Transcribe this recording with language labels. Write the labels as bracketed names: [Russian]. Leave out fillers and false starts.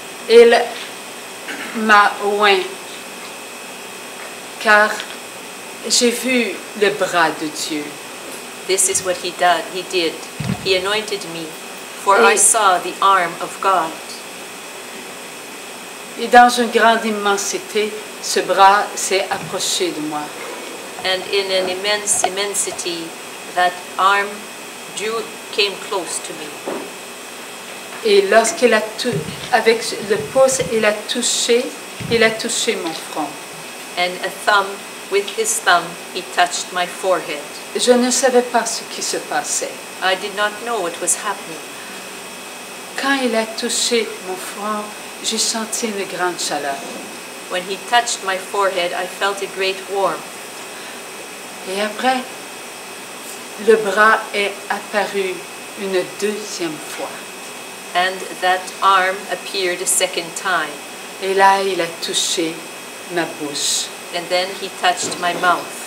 [French] Il m'a oint, car j'ai vu le bras de Dieu. [English] This is what he did. He anointed me, for I saw the arm of God. [French] Et dans une grande immensité, ce bras s'est approché de moi. [English] And in an immense immensity, that arm came close to me. [French] Et lorsqu'il a avec le pouce, il a touché mon front. [English] And a thumb, with his thumb, he touched my forehead. [French] Je ne savais pas ce qui se passait. [English] I did not know what was happening. [French] Quand il a touché mon front, j'ai senti une grande chaleur. [English] When he touched my forehead, I felt a great warmth. [French] Et après, le bras est apparu une deuxième fois. [English] And that arm appeared a second time. [French] Et là, il a touché ma bouche. [English] And then he touched my mouth.